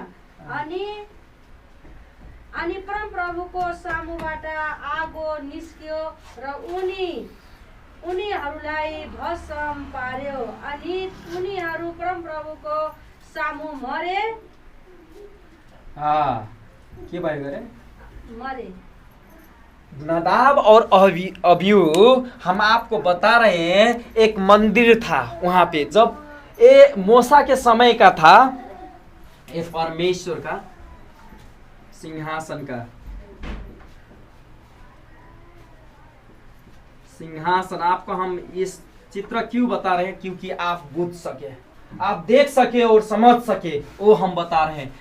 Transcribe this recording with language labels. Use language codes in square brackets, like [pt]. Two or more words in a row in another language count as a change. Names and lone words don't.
[ne] अनि परमप्रभुको सामुबाट आगो निस्क्यो र उनीहरूलाई भस्म पार्यो अनि उनीहरू परमप्रभुको सामु मरे। के भयो गरे? मरे। [hi] नदाब और अबिहू हम आपको बता रहे हैं एक मंदिर था वहां पे, जब ये मूसा के समय का था, ये परमेश्वर का सिंहासन आपको हम इस चित्र क्यों बता रहे हैं, क्योंकि आप बुझ सके, आप देख सके और समझ सके, वो हम बता रहे हैं।